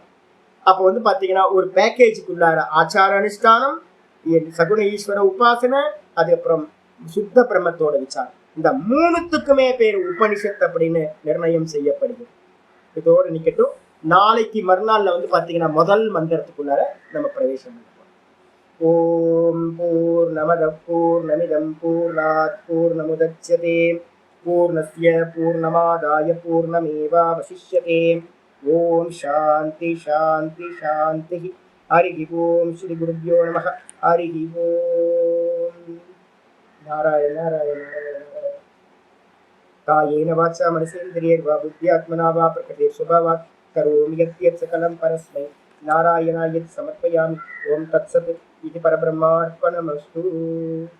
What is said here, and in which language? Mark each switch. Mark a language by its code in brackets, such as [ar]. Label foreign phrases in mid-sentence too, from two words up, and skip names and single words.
[ta] அப்ப வந்து பாத்தீங்கன்னா ஒரு பேக்கேஜுக்குள்ளார ஆச்சார அனுஷ்டானம், சகுண ஈஸ்வர உபாசனை, அதுக்கப்புறம் சுத்த பிரம்மத்தோட விசாரம், இந்த 3த்துக்குமே பேர் உபனிஷத் அப்படின்னு நிர்ணயம் செய்யப்படுகிறது. இதோட நிக்கட்டும். நாளைக்கு மறுநாள்ல வந்து பாத்தீங்கன்னா முதல் மந்திரத்துக்குள்ளார நம்ம பிரவேசம் பண்ணுவோம். [sa] ॐ पूर्णमदः पूर्णमिदं पूर्णात् पूर्णमुदच्यते पूर्णस्य पूर्णमादाय पूर्णमेवावशिष्यते. ॐ शान्तिः शान्तिः शान्तिः. हरिः ॐ। श्री गुरुभ्यो नमः. हरिः ॐ. நாராயண நாராயண நாராயண. कायेन वाचा मनसेन्द्रियैर्वा बुद्ध्यात्मना वा प्रकृतेः स्वभावात् करोमि यत् सकलं परस्मै नारायणाय समर्पयामि. ॐ तत्सत्. இது பரபிரம்மார்ப்பணமஸ்து.